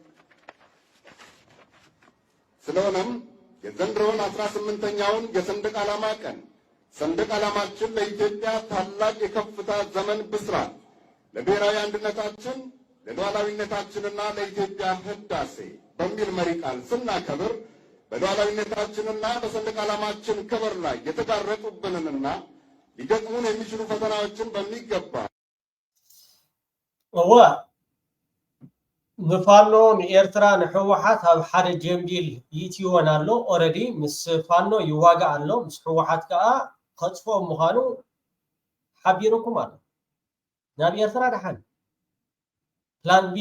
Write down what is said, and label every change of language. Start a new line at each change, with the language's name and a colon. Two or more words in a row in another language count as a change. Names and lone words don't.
Amharic: ስለሆነም የዘንድሮውን 18ኛውን የሰንደቅ ዓላማ ቀን ሰንደቅ ዓላማችን ለኢትዮጵያ ታላቅ የከፍታ ዘመን ብስራት፣ ለብሔራዊ አንድነታችን፣ ለሉዓላዊነታችንና ለኢትዮጵያ ህዳሴ በሚል መሪ ቃል ስናከብር በሉዓላዊነታችንና በሰንደቅ ዓላማችን ክብር ላይ የተጋረጡብንንና ሊገጥሙን የሚችሉ ፈተናዎችን በሚገባ
Tigrinya: ንፋኖ ንኤርትራ ንሕወሓት ኣብ ሓደ ጀምዲል ይእትይዎን ኣሎ ኦረዲ ምስ ፋኖ ይዋጋእ ኣሎ ምስ ሕወሓት ከዓ ከፅፎም ምዃኑ ሓቢርኩም ኣሎ ናብ ኤርትራ ድሓን
English: plan B